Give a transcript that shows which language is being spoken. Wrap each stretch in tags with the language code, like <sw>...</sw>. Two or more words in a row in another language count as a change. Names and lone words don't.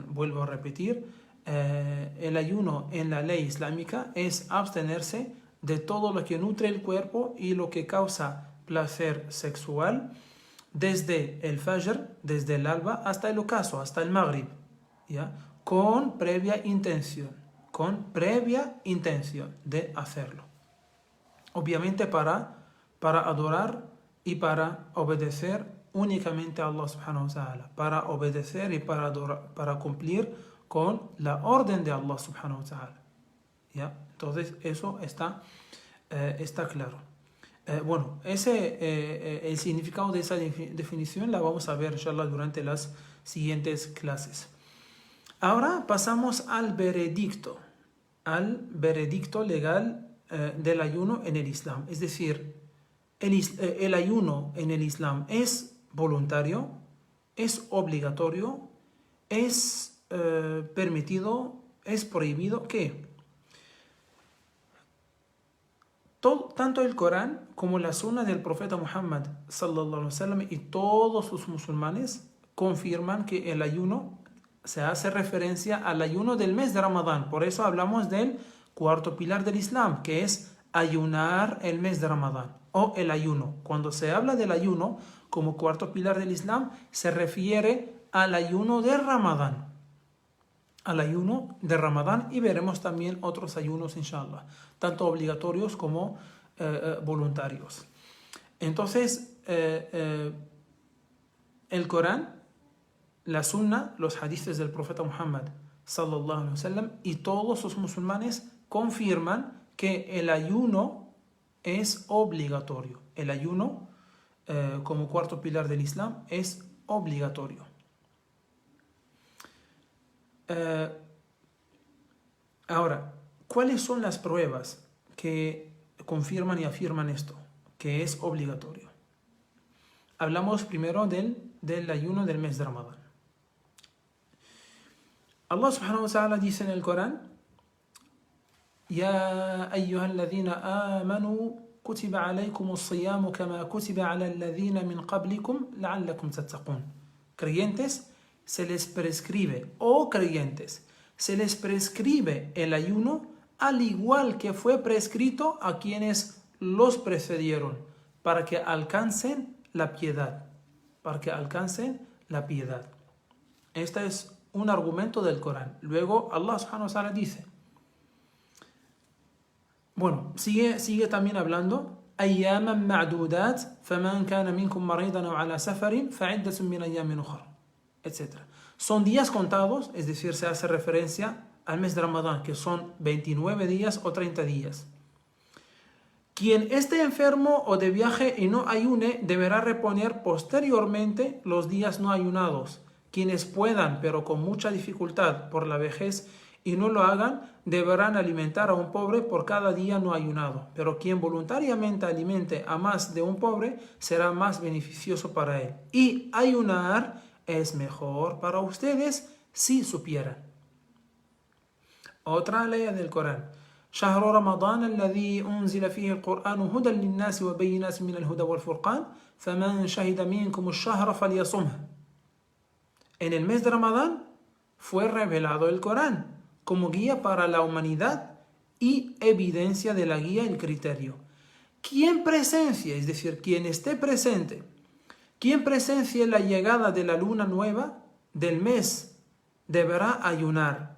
<es>Vuelvo a repetir, el ayuno en la ley islámica es abstenerse de todo lo que nutre el cuerpo y lo que causa placer sexual desde el Fajr, desde el alba, hasta el ocaso, hasta el Maghrib, ¿ya? Con previa intención de hacerlo. Obviamente para adorar y para obedecer únicamente a Allah</es> <ar>سبحانه وتعالى,</ar> <es>para obedecer y para adorar, para cumplir con la orden de Allah</es> <ar>سبحانه وتعالى,</ar> <es>¿ya? Entonces eso está claro. El significado de esa definición la vamos a ver inshallah durante las siguientes clases. Ahora pasamos al veredicto legal del ayuno en el Islam. Es decir, el ayuno en el Islam es voluntario, es obligatorio, es permitido, es prohibido que tanto el Corán como la Sunna del profeta Muhammad</es> <ar>صلى الله عليه وسلم</ar> <es>y todos los musulmanes confirman que el ayuno se hace referencia al ayuno del mes de Ramadán. Por eso hablamos del cuarto pilar del Islam, que es ayunar el mes de Ramadán o el ayuno. Cuando se habla del ayuno como cuarto pilar del Islam, se refiere al ayuno de Ramadán. Al ayuno de Ramadán, y veremos también otros ayunos, inshallah, tanto obligatorios como voluntarios. Entonces, el Corán, la Sunna, los hadices del profeta Muhammad</es> <ar>صلى الله عليه وسلم</ar> <es>y todos los musulmanes confirman que el ayuno es obligatorio. El ayuno, como cuarto pilar del Islam, es obligatorio. Ahora, ¿cuáles son las pruebas que confirman y afirman esto? Que es obligatorio. Hablamos primero del ayuno del mes de Ramadán.</es> <ar>الله سبحانه وتعالى</ar> <es>dice en el Corán:</es> <ar>يا أيها الذين آمنوا كتب عليكم الصيام كما كتب على الذين من قبلكم لعلكم تتقون.</ar> <es>Creyentes, se les prescribe, creyentes, se les prescribe el ayuno al igual que fue prescrito a quienes los precedieron, para que alcancen la piedad. Para que alcancen la piedad. Este es un argumento del Corán. Luego Allah</es> <ar>سبحانه وتعالى</ar> <es>dice, bueno, sigue también hablando:</es> <ar>أياما معدودات فمن كان منكم مريضا أو على سفر فعدة من أيام أخرى, etc.</ar> <es>Son días contados, es decir, se hace referencia al mes de Ramadán, que son 29 días o 30 días. Quien esté enfermo o de viaje y no ayune, deberá reponer posteriormente los días no ayunados. Quienes puedan, pero con mucha dificultad por la vejez, y no lo hagan, deberán alimentar a un pobre por cada día no ayunado. Pero quien voluntariamente alimente a más de un pobre, será más beneficioso para él. Y ayunar es mejor para ustedes si supieran. Otra ley del Corán:</es> <ar>شهر رمضان الذي أنزل فيه القرآن هدى للناس وبينات من الهدى والفرقان فمن شهد منكم الشهر فليصمه.</ar> <es>En el mes de Ramadán fue revelado el Corán como guía para la humanidad y evidencia de la guía y el criterio. Quien presencie, es decir, quien esté presente, quien presencie la llegada de la luna nueva del mes, deberá ayunar.</es>